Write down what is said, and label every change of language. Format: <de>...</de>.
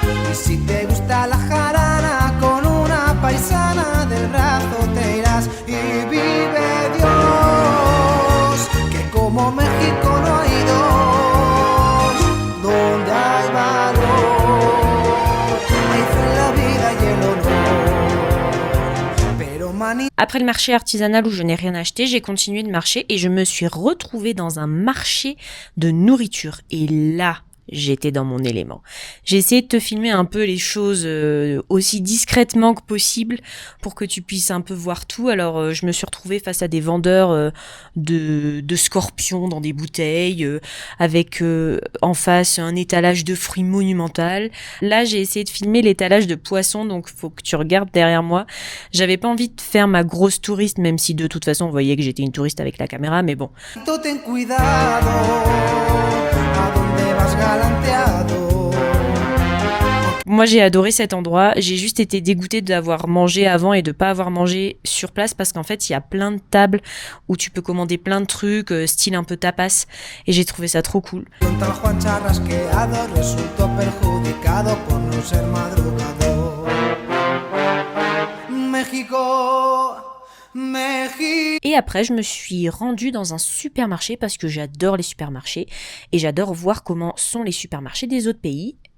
<es>Y si te gusta la jarana, con una paisana del brazo te irás. Y vive Dios, que como México no hay dos, donde hay valor, hay fe en la vida y el honor. Pero mani...</es> <fr>Après le marché artisanal où je n'ai rien acheté, j'ai continué de marcher et je me suis retrouvée dans un marché de nourriture. Et là, j'étais dans mon élément. J'ai essayé de te filmer un peu les choses aussi discrètement que possible pour que tu puisses un peu voir tout. Alors je me suis retrouvée face à des vendeurs de scorpions dans des bouteilles, avec en face un étalage de fruits monumental. Là j'ai essayé de filmer l'étalage de poissons, donc faut que tu regardes derrière moi. J'avais pas envie de faire ma grosse touriste, même si de toute façon on voyait que j'étais une touriste avec la caméra, mais bon.</fr> <es>Ten cuidado, a donde vas galanteado.</es> <fr>Moi j'ai adoré cet endroit, j'ai juste été dégoûtée d'avoir mangé avant et de pas avoir mangé sur place parce qu'en fait il y a plein de tables où tu peux commander plein de trucs, style un peu tapas, et j'ai trouvé ça trop cool.</fr> <es>Un tal Juan charrasqueado resultó perjudicado por no ser madrugador. México, México.</es> <fr>Et après je me suis rendue dans un supermarché parce que j'adore les supermarchés et j'adore voir comment sont les supermarchés des autres pays.</fr>